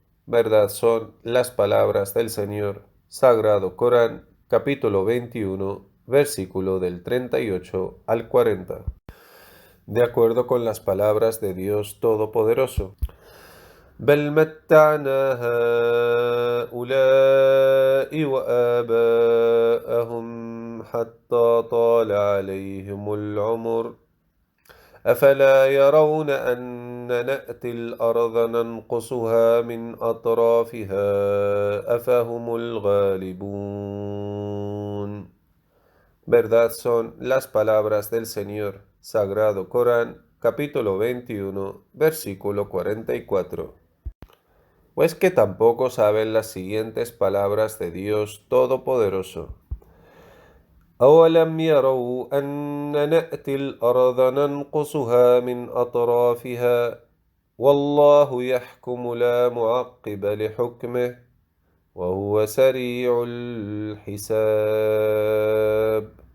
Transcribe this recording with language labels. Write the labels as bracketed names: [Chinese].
[Spanish] Verdad son las palabras del Señor, Sagrado Corán, capítulo 21, versículo del 38 al 40. De acuerdo con las palabras de Dios Todopoderoso. [Arabic] بل متعنا هؤلاء وآباءهم حتى طال عليهم العمر أفلا يرون أن نأتي الأرض ننقصها من أطرافها أفهم الغالبون. [Spanish] Verdad son las palabras del Señor, Sagrado Corán, capítulo 21, versículo 44. ¿O es que tampoco saben las siguientes palabras de Dios Todopoderoso? [Arabic] أولم يروا أن نأتي الأرض ننقصها من أطرافها والله يحكم لا معقب لحكمه وهو سريع الحساب